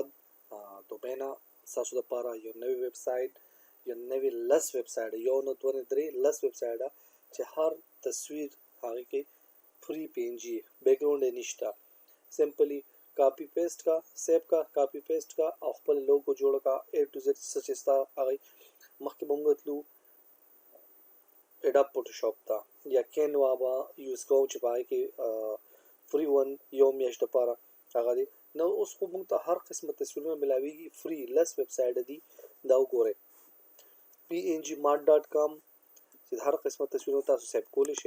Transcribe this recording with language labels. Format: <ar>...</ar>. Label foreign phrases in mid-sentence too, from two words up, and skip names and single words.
<ps>دوبینا ستاسو دپاره یو نوی ویب سایټ، یو نوی لس ویب سایټ، یو نه دوه نه درې لس ویب سایټه چې هر تصویر هغې کې</ps> <en>free PNG background</en> <ps>یې نشته.</ps> <en>simply copy paste</en> <ps>کا، سیو کا،</ps> <en>copy paste</en> <ps>کا او خپل لوګو جوړ کا.</ps> <en>A to Z</en> <ps>څه چې ستا هغې مخکې به موږ تلو اډاب فوټوشاپ ته یا کینوا به یوز کوو چې په هغې کې</ps> <en>free one</en> <ps>یو میاشت دپاره هغه دی. نو اوس خو موږ ته هر قسمه تصویرونه ملاویږي فری. لس ویب سایټ دي، دا وګورئ. pngmart.com چې هر قسمه تصویرونه تاسو سیو کولی شئ.</ps>